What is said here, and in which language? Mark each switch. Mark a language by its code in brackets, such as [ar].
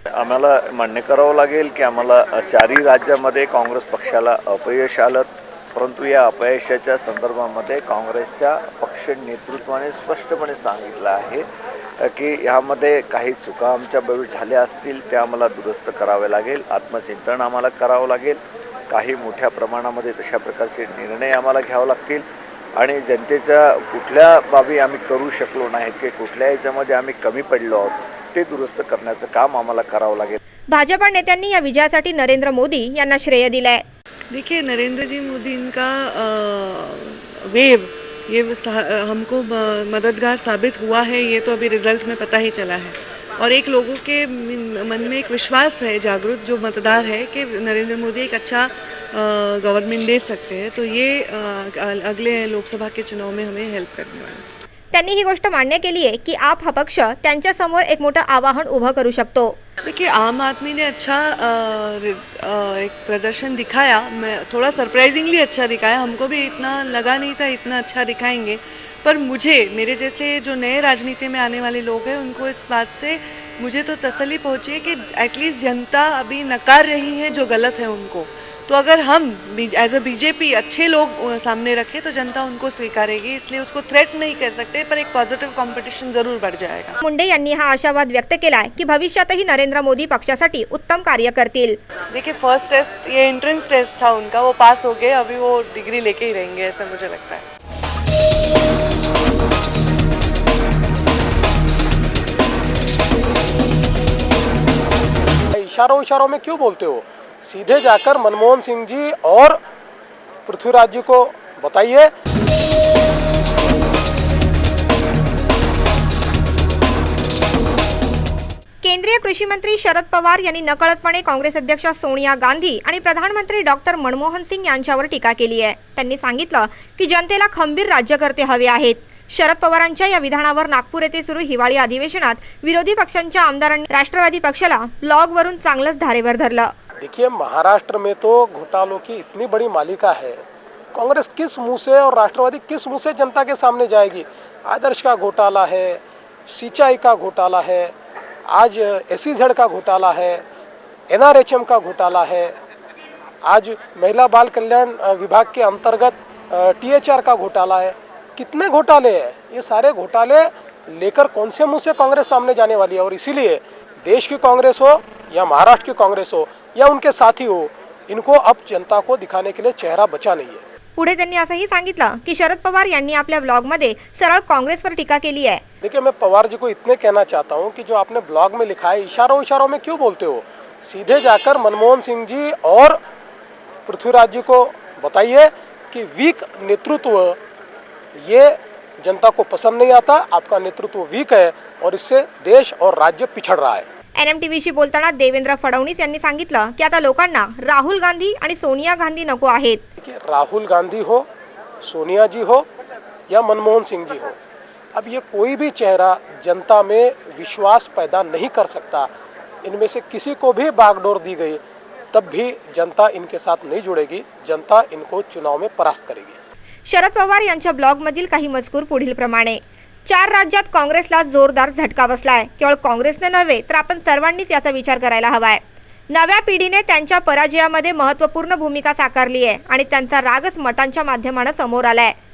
[mr] आम्हाला मान्य करावं लागेल की आम्हाला 4ही राज्यामध्ये काँग्रेस पक्षाला अपयश आलं, परंतु या अपयशाच्या संदर्भामध्ये काँग्रेसच्या पक्ष नेतृत्वाने स्पष्टपणे सांगितलं आहे की यामध्ये काही चुका आमच्या बाबतीत झाल्या असतील त्या आम्हाला दुरुस्त करावे लागेल, आत्मचिंतन आम्हाला करावं लागेल, काही मोठ्या प्रमाणामध्ये तशा प्रकारचे निर्णय आम्हाला घ्यावे लागतील आणि जनतेच्या कुठल्या बाबी आम्ही करू शकलो नाहीत की कुठल्या याच्यामध्ये आम्ही कमी पडलो आहोत ते दुरुस्त करण्याचं काम आम्हाला करावं लागेल। भाजपा नेत्यांनी या विजयासाठी नरेंद्र मोदी यांना श्रेय दिलंय। [hi] देखिए, नरेंद्र जी मोदी इनका वेव ये हमको मददगार साबित हुआ है, ये तो अभी रिजल्ट में पता ही चला है। और एक लोगों के मन में एक विश्वास है जागृत जो मतदार है कि नरेंद्र मोदी एक अच्छा गवर्नमेंट दे सकते हैं, तो ये अगले लोकसभा के चुनाव में हमें हेल्प करने वाला है। [mr] त्यांनी ही गोष्ट मान्य केली आहे की आप हा पक्ष त्यांच्या समोर एक मोठं आवाहन उभं करू शकतो। [hi] देखिए, आम आदमी ने अच्छा एक प्रदर्शन दिखाया, मैं थोड़ा सरप्राइजिंगली अच्छा दिखाया, हमको भी इतना लगा नहीं था इतना अच्छा दिखाएंगे, पर मुझे मेरे जैसे जो नए राजनीति में आने वाले लोग हैं उनको इस बात से मुझे तो तसल्ली पहुंची है कि एटलीस्ट जनता अभी नकार रही है जो गलत है उनको, तो अगर हम एज अ बीजेपी अच्छे लोग सामने रखें तो जनता उनको स्वीकारेगी, इसलिए उसको थ्रेट नहीं कर सकते, पर एक पॉझिटिव्ह कॉम्पिटिशन जरूर बढ़ जाएगा। [mr] मुंडे यांनी हा आशावाद व्यक्त केलाय की भविष्यातही नरेंद्र मोदी पक्षासाठी उत्तम कार्य करतील। [hi] देखिए, फर्स्ट टेस्ट ये एंट्रेंस टेस्ट था उनका, वो पास हो गए, अभी वो डिग्री लेके ही रहेंगे ऐसा मुझे लगता है। इशारों में क्यों बोलते हो? सीधे जाकर मनमोहन सिंह जी और पृथ्वीराज जी को बताइए। [mr] केंद्रीय कृषी मंत्री शरद पवार यांनी नकळतपणे काँग्रेस अध्यक्ष सोनिया गांधी आणि प्रधानमंत्री डॉक्टर मनमोहन सिंग यांच्यावर टीका केली आहे। त्यांनी सांगितलं की जनतेला खंबीर राज्यकर्ते हवे आहेत। शरद पवारांच्या या विधानावर नागपूर येथे सुरू हिवाळी अधिवेशनात विरोधी पक्षांच्या आमदारांनी राष्ट्रवादी पक्षाला ब्लॉगवरून चांगलंच धारेवर धरलं। [hi] देखिए, महाराष्ट्र में तो घोटालों की इतनी बड़ी मालिका है, कांग्रेस किस मुंह से और राष्ट्रवादी किस मुंह से जनता के सामने जाएगी? आदर्श का घोटाला है, सिंचाई का घोटाला है, आज SEZ का घोटाला है, NRHM का घोटाला है, आज महिला बाल कल्याण विभाग के अंतर्गत THR का घोटाला है। कितने घोटाले हैं? ये सारे घोटाले लेकर कौन से मुंह से कांग्रेस सामने जाने वाली है? और इसीलिए देश की कांग्रेस हो या महाराष्ट्र की कांग्रेस हो या उनके साथी हो, इनको अब जनता को दिखाने के लिए चेहरा बचा नहीं है। [mr] पुढे त्यांनी असंही सांगितलं की शरद पवार यांनी आपल्या ब्लॉगमध्ये सरळ काँग्रेसवर टीका केली आहे। [hi] देखिए, मैं पवार जी को इतने कहना चाहता हूँ कि जो आपने ब्लॉग में लिखा है, इशारों में क्यों बोलते हो? सीधे जाकर मनमोहन सिंह जी और पृथ्वीराज जी को बताइए कि वीक नेतृत्व ये जनता को पसंद नहीं आता, आपका नेतृत्व वीक है और इससे देश और राज्य पिछड़ रहा है। [mr] NMTVशी बोलताना देवेंद्र फडणवीस यांनी सांगितलं की आता लोकांना राहुल गांधी आणि सोनिया गांधी नको आहेत। [hi] राहुल गांधी हो, सोनिया जी हो या मनमोहन सिंह जी हो, अब ये कोई भी चेहरा जनता में विश्वास पैदा नहीं कर सकता। इनमें से किसी को भी बागडोर दी गई तब भी जनता इनके साथ नहीं जुड़ेगी, जनता इनको चुनाव में परास्त करेगी। [mr] शरद पवार यांच्या ब्लॉगमधील काही मजकूर पुढील प्रमाणे। 4 राज्यात काँग्रेसला जोरदार झटका बसलाय। केवळ काँग्रेसने नव्हे तर आपण सर्वांनीच याचा विचार करायला हवाय। नव्या पिढीने त्यांच्या पराजयामध्ये महत्त्वपूर्ण भूमिका साकारली आहे आणि त्यांचा रागच मतांच्या माध्यमाने समोर आलाय।